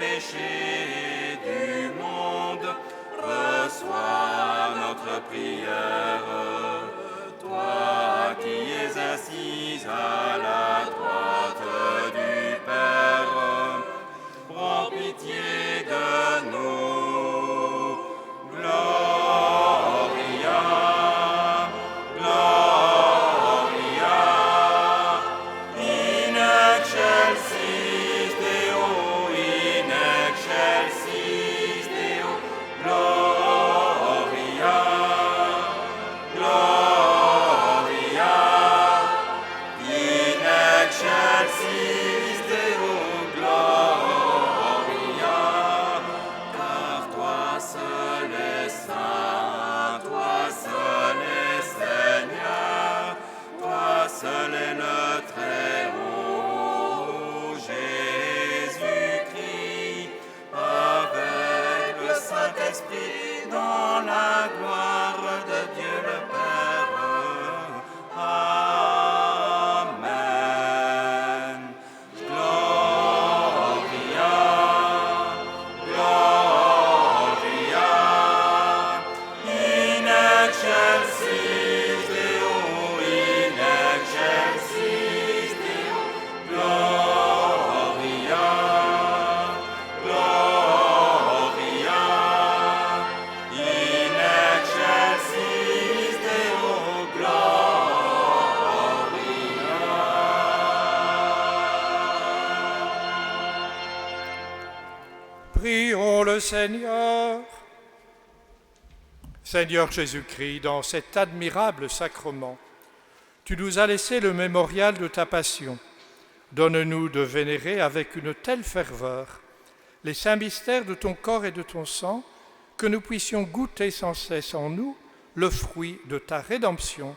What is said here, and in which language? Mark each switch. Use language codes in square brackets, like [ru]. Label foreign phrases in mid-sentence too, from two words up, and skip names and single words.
[fr] péchés du monde, reçois notre prière. Toi qui es assise à la droite du Père, prends pitié de nous. [la] Gloria, Gloria, in excelsis Deo, in excelsis Deo, Gloria, Gloria, in excelsis Deo, Gloria, [fr] car toi seul es saint, toi seul es Seigneur, toi seul est le Très-Haut, Jésus-Christ, avec le Saint-Esprit, dans la gloire de Dieu le Père. Amen. [la] Gloria, Gloria, in excelsis Deo, in excelsis Deo, Gloria, Gloria, in excelsis Deo, Gloria. [fr] Prions le Seigneur. Seigneur Jésus-Christ, dans cet admirable sacrement, tu nous as laissé le mémorial de ta passion. Donne-nous de vénérer avec une telle ferveur les saints mystères de ton corps et de ton sang, que nous puissions goûter sans cesse en nous le fruit de ta rédemption.